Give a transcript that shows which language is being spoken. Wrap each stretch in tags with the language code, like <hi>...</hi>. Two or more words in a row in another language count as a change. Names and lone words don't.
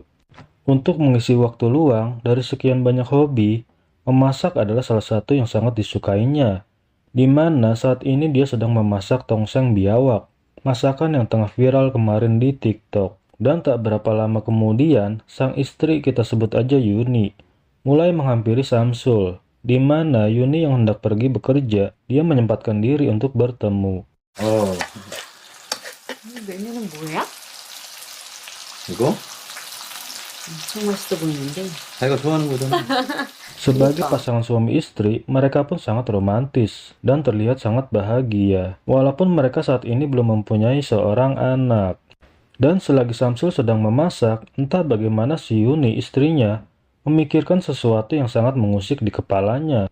<id>Untuk mengisi waktu luang dari sekian banyak hobi, memasak adalah salah satu yang sangat disukainya, di mana saat ini dia sedang memasak tongseng biawak, masakan yang tengah viral kemarin di TikTok. Dan tak berapa lama kemudian, sang istri kita sebut aja Yuni, mulai menghampiri Samsul, di mana Yuni yang hendak pergi bekerja, dia menyempatkan diri untuk bertemu.</id> <ko>어, 메뉴는 뭐야? 이거? 엄청 맛있어 보이는데. 자기가 좋아하는 거잖아.</ko> <id>Sebagai Lupa. pasangan suami istri, mereka pun sangat romantis dan terlihat sangat bahagia, walaupun mereka saat ini belum mempunyai seorang anak. Dan selagi Samsul sedang memasak, entah bagaimana si Yuni istrinya memikirkan sesuatu yang sangat mengusik di kepalanya.</id>